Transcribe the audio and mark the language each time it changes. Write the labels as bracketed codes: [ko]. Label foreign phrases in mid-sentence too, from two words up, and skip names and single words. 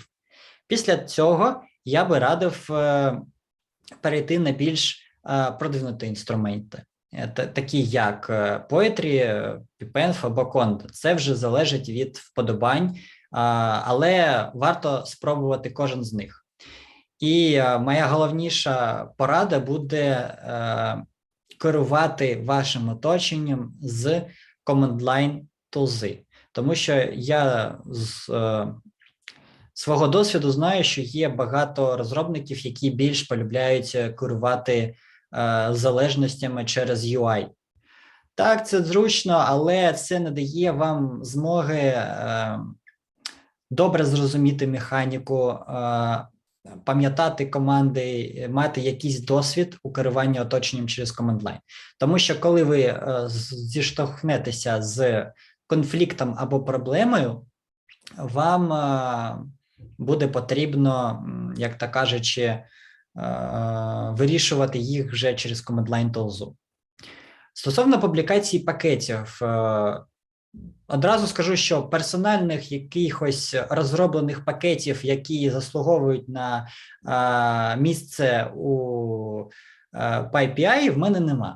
[uk] Після цього я би радив перейти на більш продвинуті інструменти, такі як Poetry, PyPenv або Conda. Це вже залежить від вподобань, але варто спробувати кожен з них. І моя головніша порада буде керувати вашим оточенням з command-line тулзи. Тому що я з свого досвіду знаю, що є багато розробників, які більш полюбляють керувати залежностями через UI. Так, це зручно, але це не дає вам змоги добре зрозуміти механіку, пам'ятати команди, мати якийсь досвід у керуванні оточенням через command-line. Тому що коли ви зіштовхнетеся з конфліктом або проблемою, вам буде потрібно, як то кажучи, вирішувати їх вже через command-line тулзу. Стосовно публікації пакетів, одразу скажу, що персональних якихось розроблених пакетів, які заслуговують на місце у PyPI, в мене нема.